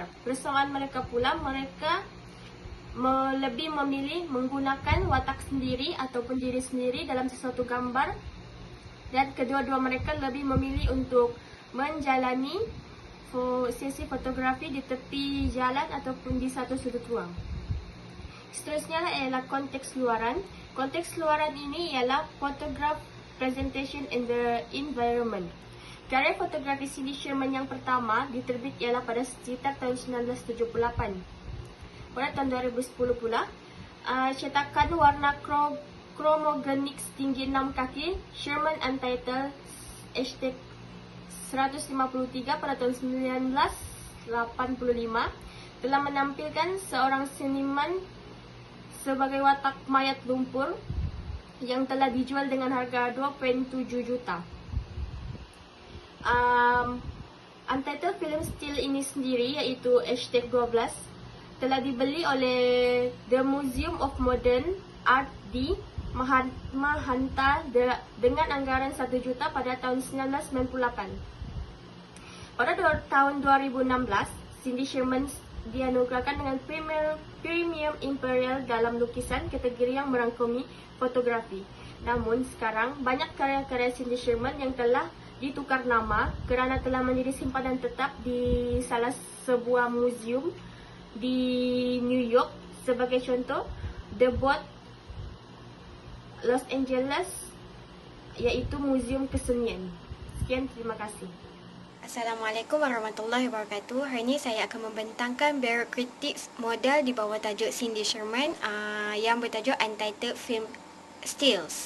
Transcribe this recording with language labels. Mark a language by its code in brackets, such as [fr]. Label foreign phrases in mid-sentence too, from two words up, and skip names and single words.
[ms] Persoalan mereka pula, mereka lebih memilih menggunakan watak sendiri ataupun diri sendiri dalam sesuatu gambar, dan kedua-dua mereka lebih memilih untuk menjalani sesi fotografi di tepi jalan ataupun di satu sudut ruang. Seterusnya ialah konteks luaran. Konteks luaran ini ialah [en] photograph presentation in the environment. [ms] Karya fotografi Cindy Sherman yang pertama diterbit ialah pada sekitar tahun 1978. Pada tahun 2010 pula, cetakan warna chromogenik setinggi 6 kaki Sherman Untitled #153 pada tahun 1985 telah menampilkan seorang seniman sebagai watak mayat lumpur yang telah dijual dengan harga 2.7 juta. Untitled film still ini sendiri, iaitu #12, telah dibeli oleh The Museum of Modern Art di Mahanta dengan anggaran 1 juta pada tahun 1998. Pada tahun 2016, Cindy Sherman dianugerahkan dengan Premium Imperial dalam lukisan, kategori yang merangkumi fotografi. Namun sekarang banyak karya-karya Cindy Sherman yang telah ditukar nama kerana telah menjadi simpanan tetap di salah sebuah museum di New York. Sebagai contoh, The Bot, Los Angeles, iaitu Museum Kesenian. Sekian, terima kasih. [ar] السلام عليكم ورحمة الله وبركاته. [ms] Hari ini saya akan membentangkan Barrett Critics model di bawah tajuk Cindy Sherman yang bertajuk Untitled Film Stills.